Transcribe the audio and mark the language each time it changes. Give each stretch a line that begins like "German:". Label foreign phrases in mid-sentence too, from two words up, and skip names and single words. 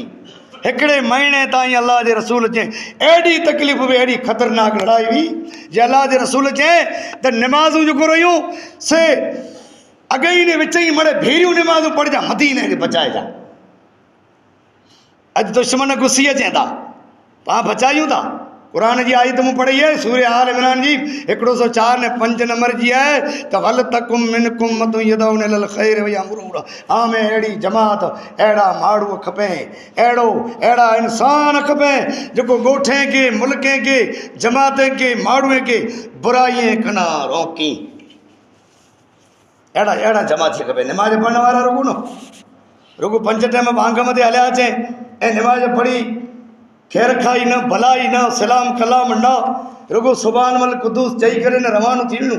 Sindhi: हिकिड़े महीने ताईं अल्लाह जे रसूल चए एॾी तकलीफ़ हुई एॾी ख़तरनाक लड़ाई हुई जे अल्लाह जे रसूल चए त निमाज़ूं जेको रहियूं से अगई ने विच ई मड़े भेरियूं निमाज़ूं पढ़जा मदीने खे बचाइजा। अॼु दुश्मन गुस्सी अचनि था पाण बचायूं था।
Arabic: कुरान जी आयत मूं पढ़ी है सूर्य आल इमरान जी 104 ने 5 नंबर जी है त ولتكن منكم أمة يدعون إلى الخير ويأمرون.
Sindhi: हाँ में अहिड़ी जमात अहिड़ा माण्हू खपे अहिड़ा इंसान खपे जेको ॻोठे के मुल्के के जमाते के माण्हूअ के बुराई कना रोकी। अहिड़ा जमात खपे। निमाज़ पढ़ण वारा रुगो 5 टाइम भांग मथे हलिया अचे ऐं निमाज़ पढ़ी खैर खाई न भलाई न सलाम कलाम न रुगो सुभान मल कुदूस चई करे न रवानो थी वञूं।